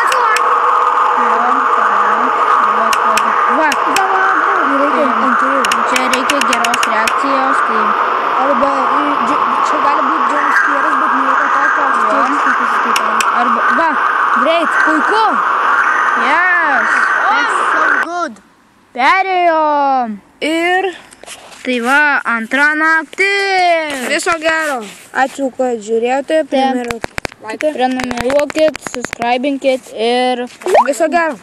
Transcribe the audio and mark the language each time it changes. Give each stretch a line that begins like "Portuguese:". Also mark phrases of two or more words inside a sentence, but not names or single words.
Lithuanian: Čia reikia geros reakcijos, tai... Arba čia gali būti džemskieras, bet nieko tokio. Arba, va, Greit, puiku.
English: yes, that's so good.
Lithuanian: Perėjom. Ir Tai va, antra naktis. viso gero. Ačiū, kad žiūrėjote. Prenumeruokit, subscribinkit ir Viso gero.